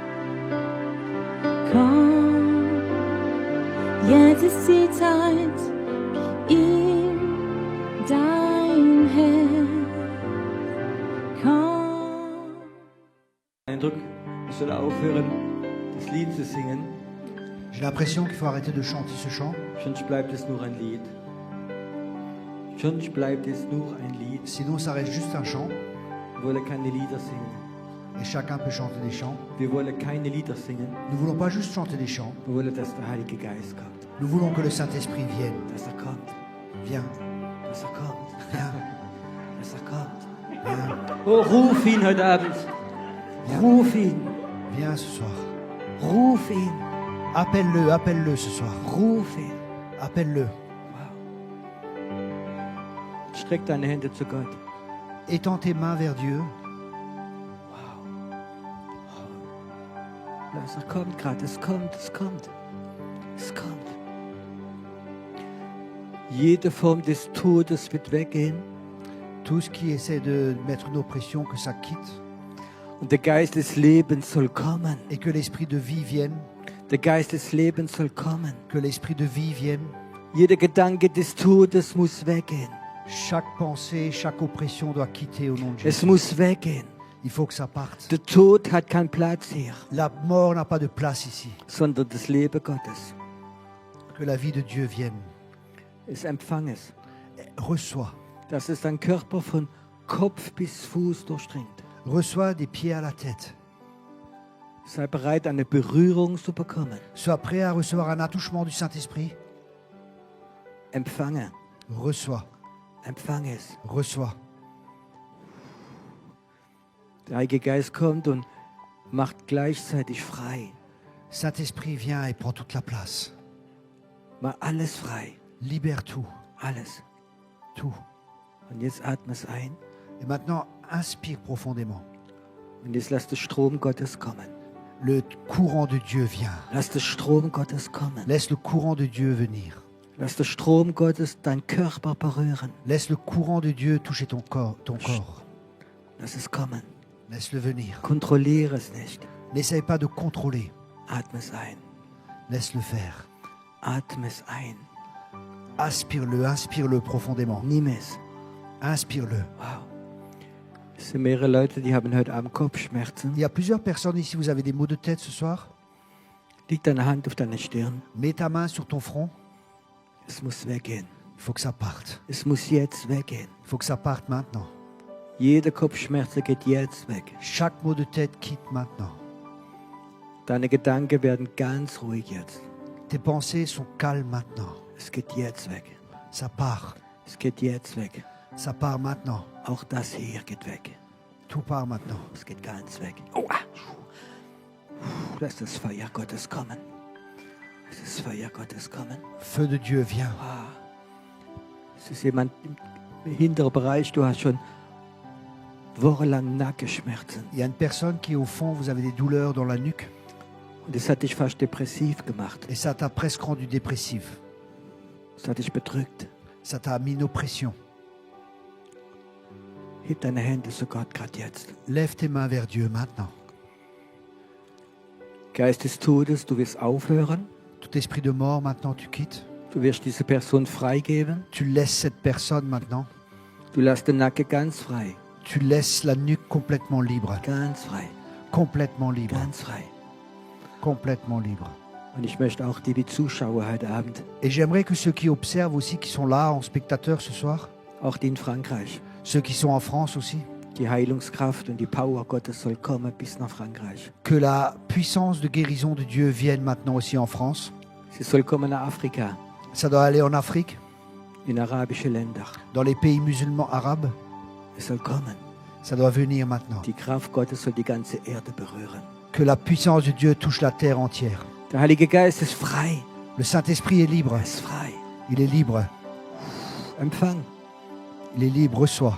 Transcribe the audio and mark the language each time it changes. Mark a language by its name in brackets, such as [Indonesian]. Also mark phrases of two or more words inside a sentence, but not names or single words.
[German] Komm, jetzt ist die Zeit, gib ihm dein Herz. Komm. Eindruck, ich soll aufhören, das Lied zu singen, [French] J'ai l'impression qu'il faut arrêter de chanter ce chant, [German] sonst bleibt es nur ein Lied. Sonst bleibt es nur ein Lied. [French] sinon ça reste juste un chant [German] Wir wollen keine Lieder singen. [French] et chacun peut chanter des chants. [German] Wir wollen keine Lieder singen. [French] Nous voulons pas juste chanter des chants, [German] Wir wollen, dass der Heilige Geist kommt. [French] nous voulons que le Saint-Esprit vienne. [German] Dass er kommt. [French] Viens, [German] Dass er kommt. [French] viens, [German] Dass er kommt. [French] viens, [German] Oh, ruf ihn heute Abend. Ruf ihn. [French] viens ce soir. [German] Ruf ihn. [French] Appelle-le, appelle-le ce soir. [German] Ruf ihn. [French] Appelle-le. [German] Streck deine Hände zu Gott. [French] Étends tes mains vers Dieu. [German] Lass, er kommt gerade. Es kommt, es kommt. Es kommt. Jede Form des Todes wird weggehen. [French] Tout ce qui essaie de mettre une oppression, que ça quitte. [German] Und der Geist des Lebens soll kommen. [French] Et que l'Esprit de vie vienne. [German] Der Geist des Lebens soll kommen. [French] Que l'Esprit de vie vienne. [German] Jeder Gedanke des Todes muss weggehen. [French] Chaque pensée, chaque oppression doit quitter au nom de [German] Es [French] Jésus. [German] muss weggehen. [French] Il faut que ça parte. [German] Der Tod hat keinen Platz hier, [French] La mort n'a pas de place ici. [German] sondern das Leben Gottes. [French] Que la vie de Dieu vienne. [German] Es empfang es. [French] Reçois. [German] Dass es dein Körper von Kopf bis Fuß durchdringt. [French] Reçois des pieds à la tête. [German] Sei bereit, eine Berührung zu bekommen. [French] Sois prêt à recevoir un attouchement du Saint-Esprit. [German] Empfange. [French] Reçois. [German] Empfange es. [French] Reçois. [German] Der Heilige Geist kommt und macht gleichzeitig frei. [French] Saint-Esprit, viens et prends toute la place. [German] Mach alles frei. [French] Libère tout. [German] Alles. [French] Tout. [German] Und jetzt atme es ein. [French] Et maintenant, inspire profondément. [German] Und jetzt lass den Strom Gottes kommen. [French] Le courant de Dieu vient. [German] Lass den Strom Gottes kommen. [French] Laisse le courant de Dieu venir. [German] Lass den Strom Gottes deinen Körper berühren. [French] Laisse le courant de Dieu toucher ton corps. [German] Lass es kommen. [French] Laisse-le venir. [German] Kontrolliere es nicht. [French] N'essaye pas de contrôler. [German] Atme es ein. [French] Laisse-le faire. [German] Atme es ein. [French] Aspire-le, inspire-le profondément. [German] Nimm es. [French] Inspire-le. Wow. [German] Es sind mehrere Leute, die haben heute Abend Kopfschmerzen. [French] Il y a plusieurs personnes ici, vous avez des maux de tête ce soir. [German] Leg deine Hand auf deine Stirn. [French] Mets ta main sur ton front. [German] Es muss weggehen. [French] Il faut que ça parte. [German] Es muss jetzt weggehen. [French] Il faut que ça parte maintenant. [German] Jede Kopfschmerz geht jetzt weg. [French] Chaque mot de tête quitte maintenant. [German] Deine Gedanken werden ganz ruhig jetzt. [French] Tes pensées sont calmes maintenant. [German] Es geht jetzt weg. [French] Ça part. [German] Es geht jetzt weg. [French] Ça part maintenant. [German] Auch das hier geht weg. [French] Tout part maintenant. [German] Es geht ganz weg. Oh, ah. Lass das Feuer Gottes kommen. Lass das Feuer Gottes kommen. [French] Feu de Dieu, viens. Ah. [German] Es ist jemand im hinteren Bereich, du hast schon wochenlang Nackenschmerzen. [French] Il y a une personne qui, au fond, vous avez des douleurs dans la nuque. [German] Und es hat dich fast depressiv gemacht. [French] Et ça t'a presque rendu dépressif. [German] Es hat dich bedrückt. [French] Ça t'a mis une oppression. [German] Heb deine Hände zu Gott gerade jetzt. [French] Lève tes mains vers Dieu maintenant. [German] Geist des Todes, du wirst aufhören. [French] Tout esprit de mort, maintenant, tu quittes. [German] Du wirst diese Person freigeben. [French] Tu laisses cette personne maintenant. [German] Du lässt den Nacken ganz frei. [French] Tu laisses la nuque complètement libre. [German] Ganz frei. [French] Complètement libre. [German] Ganz frei. [French] Complètement libre. [German] Und ich möchte auch die Zuschauer heute Abend, [French] Et j'aimerais que ceux qui observent aussi, qui sont là en spectateur ce soir, [German] auch die in Frankreich, [French] ceux qui sont en France aussi, [German] die Heilungskraft und die Power Gottes soll kommen bis nach Frankreich. [French] que la puissance de guérison de Dieu vienne maintenant aussi en France. [German] Sie soll kommen nach Afrika, [French] Ça doit aller en Afrique, [German] in arabische Länder. [French] dans les pays musulmans arabes. [German] Es soll kommen. [French] Ça doit venir maintenant. [German] Die Kraft Gottes soll die ganze Erde berühren. [French] Que la puissance de Dieu touche la terre entière. [German] Der Heilige Geist ist frei. [French] Le Saint-Esprit est libre. [German] Er ist frei. [French] Il est libre. [German] Empfang. [French] Il est libre. Reçois.